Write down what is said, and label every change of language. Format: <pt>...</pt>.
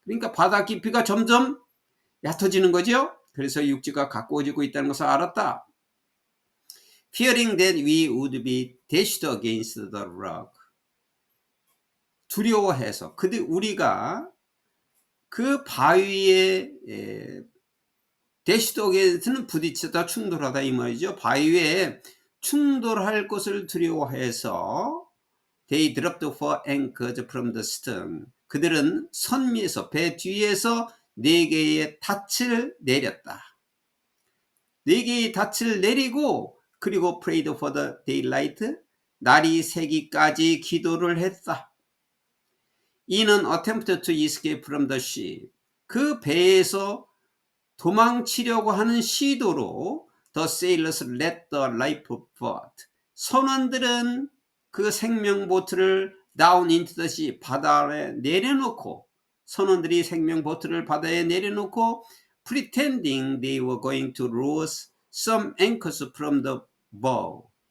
<ko>그러니까 바다 깊이가 점점 얕아지는 거죠. 그래서 육지가 가까워지고 있다는 것을 알았다.</ko> <en>Fearing that we would be dashed against the rock.</en> <ko>두려워해서 우리가 그 바위에</ko> <en>dashed against</en> <ko>는 부딪히다, 충돌하다 이 말이죠. 바위에 충돌할 것을 두려워해서</ko> <en>they dropped for anchors from the stern.</en> <ko>그들은 선미에서, 배 뒤에서 4개의 닻을 내렸다. 4개의 닻을 내리고, 그리고</ko> <en>prayed for the daylight,</en> <ko>날이 새기까지 기도를 했다.</ko> <en>In an attempt to escape from the ship,</en> <ko>그 배에서 도망치려고 하는 시도로</ko> <en>the sailors let the lifeboat,</en> <ko>선원들은 그 생명보트를</ko> <en>down into the sea,</en> <ko>바다에 내려놓고, 선원들이 생명보트를 바다에 내려놓고</ko> <en>pretending they were going to lose some anchors from the bow.</en>